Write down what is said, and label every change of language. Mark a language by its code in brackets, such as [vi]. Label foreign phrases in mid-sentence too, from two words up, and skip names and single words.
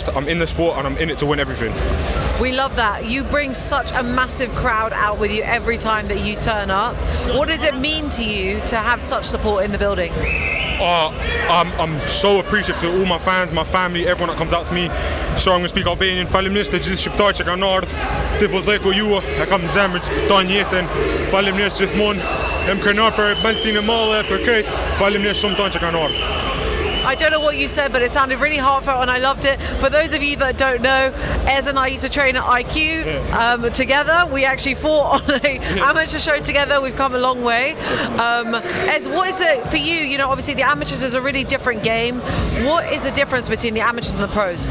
[en] I'm in the sport and I'm in it to win everything. We love that. You bring such a massive crowd out with you every time that you turn up. What does it mean to you to have such support in the building? I'm so appreciative to all my fans, my family, everyone that comes out to me. So I'm going to speak Albanian. [sq] Faleminderit të gjithë shqiptarët që kanë ardhur. Tifozllëku ju, e kam në zemër që tan jetën. Faleminderit gjithmonë. Jam krenar për ballsinë e madhe, për këtë. Faleminderit shumë tonë që kanë ardhur. [en] I don't know what you said, but it sounded really heartfelt and I loved it. For those of you that don't know, Ez and I used to train at IQ together. We actually fought on an amateur show together. We've come a long way. Ez, what is it for you? You know, obviously the amateurs is a really different game. What is the difference between the amateurs and the pros?